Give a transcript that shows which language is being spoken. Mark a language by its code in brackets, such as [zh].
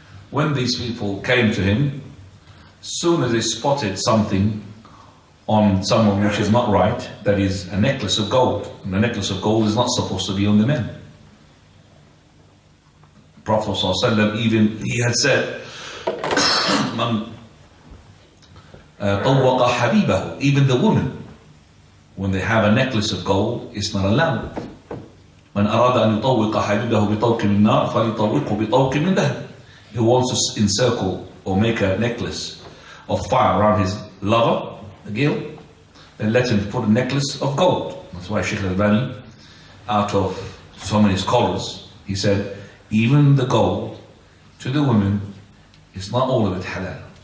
[en] When these people came to him, as soon as they spotted something on someone which is not right, that is a necklace of gold, and the necklace of gold is not supposed to be on the men. Prophet ﷺ, even he had said, Man [ar] طوق حبيبه, [en] even the woman, when they have a necklace of gold, it's not allowed. [ar] من أراد أن يطوق حبيبه بطوق من نار فليطوقه بطوق من ذهب. [en] Who wants to encircle or make a necklace of fire around his lover, the girl, then let him put a necklace of gold. That's why Shaykh Al-Albani, out of so many scholars, he said, even the gold to the women is not all of it halal.